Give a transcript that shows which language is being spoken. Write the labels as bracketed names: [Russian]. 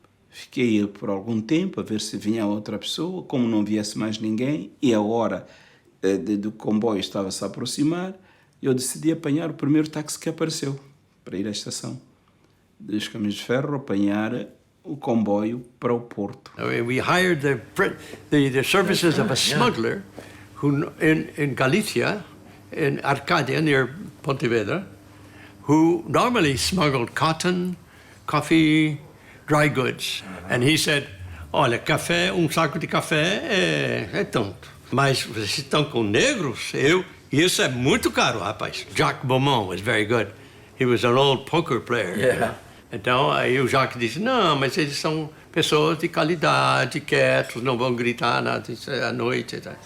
[Portuguese] Fiquei por algum tempo a ver se vinha outra pessoa, como não viesse mais ninguém, e a hora do comboio estava a se aproximar, eu decidi apanhar o primeiro táxi que apareceu para ir à estação dos Caminhos de Ferro, apanhar o comboio para o Porto. [English] We hired the services of a smuggler who in Galicia, in Arcadia near Pontevedra, who normally smuggled cotton, coffee, dry goods. And he said, [Portuguese] olha, café, saco de café é tanto. Mas vocês estão com negros? Isso é muito caro, rapaz. [English] Jacques Beaumont was very good. He was an old poker player. Yeah. [Portuguese] Então, aí o Jacques disse, não, mas eles são pessoas de qualidade, quietos, não vão gritar nada à noite.